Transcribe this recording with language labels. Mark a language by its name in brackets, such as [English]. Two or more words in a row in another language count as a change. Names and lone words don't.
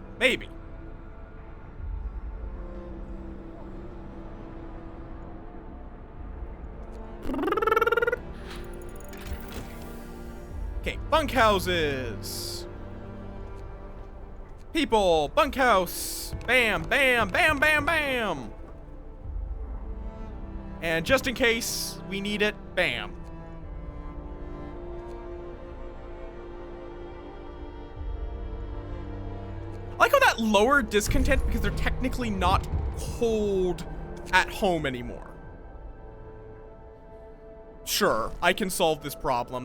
[English] Maybe. Okay, bunkhouses. People, bunkhouse. Bam, bam, bam, bam, bam. And just in case we need it, bam. I like how that lowered discontent because they're technically not cold at home anymore. Sure, I can solve this problem.